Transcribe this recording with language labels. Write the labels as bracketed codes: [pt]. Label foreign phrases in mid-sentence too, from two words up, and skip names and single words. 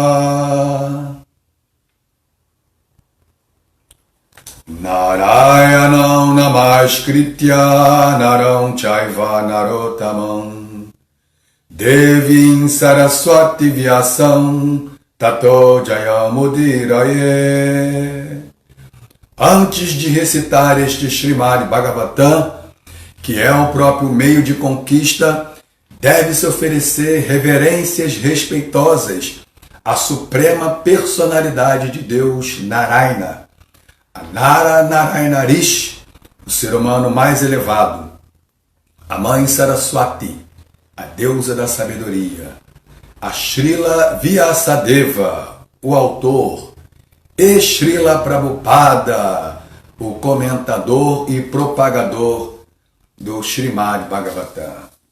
[sa] नारायणं नमस्कृत्य नरं चैव नरोत्तमं देवीं सरस्वती व्यासं ततो जयमुदीरये. [pt] Antes de recitar este Srimad Bhagavatam, que é o próprio meio de conquista, deve-se oferecer reverências respeitosas à suprema personalidade de Deus Narayana, a Nara Narayana Rishi, o ser humano mais elevado, a mãe Saraswati, a deusa da sabedoria, a Srila Vyasadeva, o autor, e Srila Prabhupada, o comentador e propagador do Srimad Bhagavatam.